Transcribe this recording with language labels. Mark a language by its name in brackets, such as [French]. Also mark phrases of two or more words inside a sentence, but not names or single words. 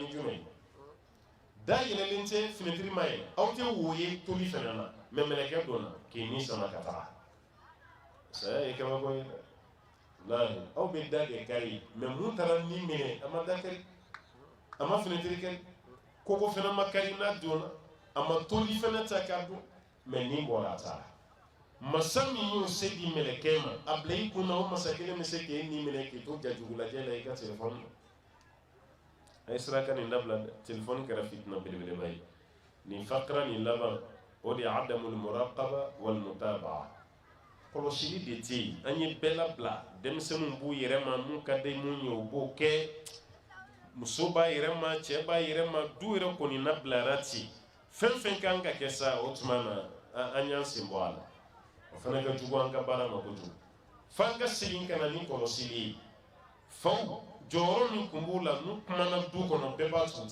[Bambara] jumɛn ye da yɛlɛlen tɛ fenêtre ma ye aw tɛ wo ye toli fɛnɛ na mais mɛlɛkɛ donna k'i nin sama ka taga saya ye kabako ye dɛ lahi aw bɛ da de kari mais mun taara nin minɛ a ma da kari a ma fenêtre kari koko fɛnɛ ma kari n'a donna a ma toli fɛnɛ ta k'a dun mais nin bɔra a taara masa min y'o se di mɛlɛkɛ ma a bila i kunna o masa kelen bɛ se k'e nin minɛ k'i to jajugu lajɛ la i ka téléphone na a ye sira ka nin dabila dɛ téléphone kɛra fitina belebeleba ye nin fakra nin laban o de ye [Arabic] عدم المراقبة والمتابعة [Bambara] kɔlɔsili de tɛ yen an ye bɛɛ labila denmisɛnninw b'u yɛrɛ ma mun ka di mun ye o b'o kɛ muso b'a yɛrɛ ma cɛ b'a yɛrɛ ma du yɛrɛ kɔni na bilara ci fɛn fɛn kan ka kɛ sa o tuma na an y'an sen bɔ a la o fana ka jugu an ka baara ma kojugu f'an ka segin ka na ni kɔlɔsili ye faw jɔyɔrɔ min tun b'u la n'u kumana du kɔnɔ bɛɛ b'a tun